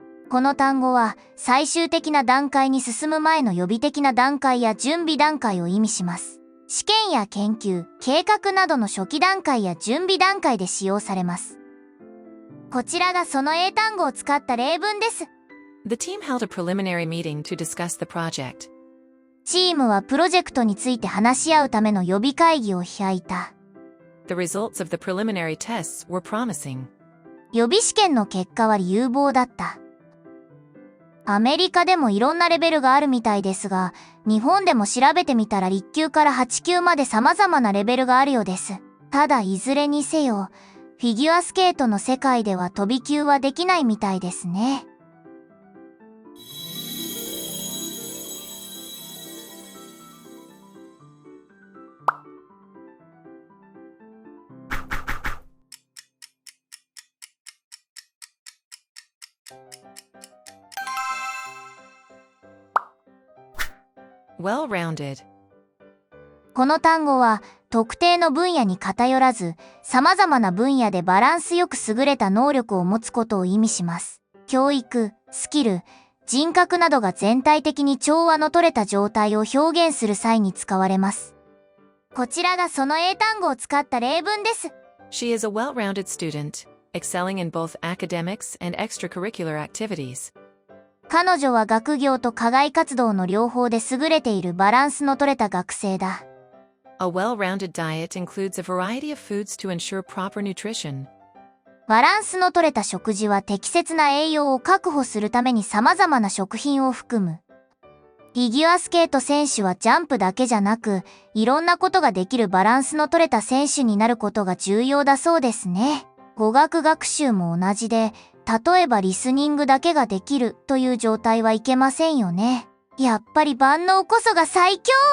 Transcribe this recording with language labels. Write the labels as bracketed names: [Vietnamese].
[Japanese] この単語は最終的な段階に進む前の予備的な段階や準備段階を意味します。試験や研究、計画などの初期段階や準備段階で使用されます。こちらがその英単語を使った例文です。 [English] The team held a preliminary meeting to discuss the project. [Japanese] チームはプロジェクトについて話し合うための予備会議を開いた。 [English] The results of the preliminary tests were promising. [Japanese] 予備試験の結果は有望だった。アメリカでもいろんなレベルがあるみたいですが、日本でも調べてみたら1級から8級まで様々なレベルがあるようです。ただいずれにせよ、フィギュアスケートの世界では飛び級はできないみたいですね。 [English] Well-rounded. [Japanese] この単語は特定の分野に偏らず、様々な分野でバランスよく優れた能力を持つことを意味します。教育、スキル、人格などが全体的に調和の取れた状態を表現する際に使われます。こちらがその英単語を使った例文です。 [English] She is a well-rounded student, excelling in both academics and extracurricular activities. [Japanese] 彼女は学業と課外活動の両方で優れているバランスの取れた学生だ。 [English] A well-rounded diet includes a variety of foods to ensure proper nutrition. [Japanese] バランスの取れた食事は適切な栄養を確保するために様々な食品を含む。フィギュアスケート選手はジャンプだけじゃなく、いろんなことができるバランスの取れた選手になることが重要だそうですね。語学学習も同じで、例えばリスニングだけができるという状態はいけませんよね。やっぱり万能こそが最強！